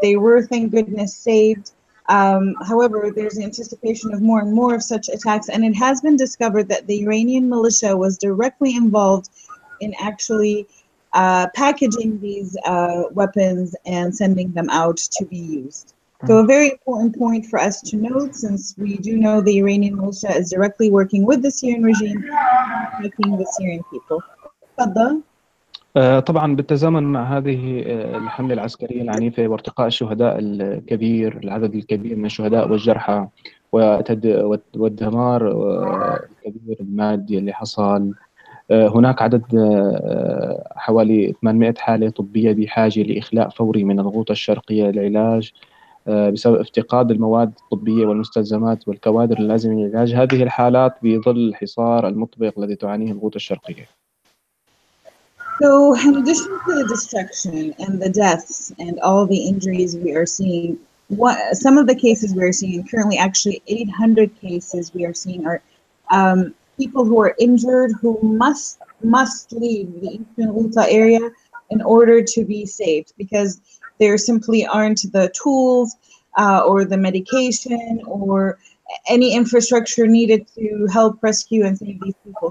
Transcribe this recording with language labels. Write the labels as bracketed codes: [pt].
[en] They were, thank goodness, saved. However, there's anticipation of more and more of such attacks, and it has been discovered that the Iranian militia was directly involved in actually packaging these weapons and sending them out to be used. So a very important point for us to note, since we do know the Iranian militia is directly working with the Syrian regime, protecting the Syrian people. [ar] تفضل. طبعا بالتزامن مع هذه الحملة العسكرية العنيفة وارتقاء الشهداء الكبير، العدد الكبير من الشهداء والجرحى والدمار الكبير المادي اللي حصل، هناك عدد حوالي 800 حالة طبية بحاجة لإخلاء فوري من الغوطة الشرقية للعلاج بسبب افتقاد المواد الطبية والمستلزمات والكوادر اللازمة للعلاج. هذه الحالات بظل الحصار المطبق الذي تعانيه الغوطة الشرقية. [en] So in addition to the destruction and the deaths and all the injuries we are seeing, some of the cases we are seeing currently, actually 800 cases we are seeing are people who are injured who must leave the Eastern Ghouta area in order to be saved, because there simply aren't the tools or the medication or any infrastructure needed to help rescue and save these people.